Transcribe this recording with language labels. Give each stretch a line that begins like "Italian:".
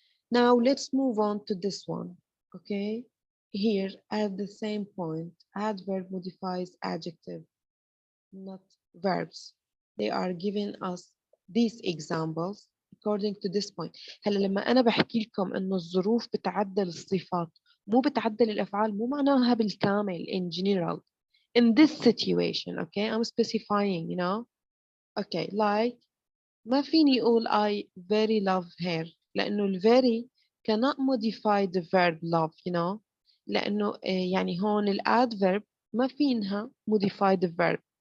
English: Now let's move on to this one, okay? Here, at the same point, adverb modifies adjective, not verbs. They are giving us these examples according to this point.
Arabic: هلا لما أنا بحكي لكم إنه الظروف بتعدل الصفات مو بتعدل الأفعال، مو معناها بالكامل
English: in general. In this situation, okay, I'm specifying, you know, okay, like
Arabic: ما فيني أقول
English: I very love her لأنه ال very cannot modify the verb love, you know,
Arabic: لأنه يعني هون
English: ال adverb
Arabic: ما فينها
English: modify the verb.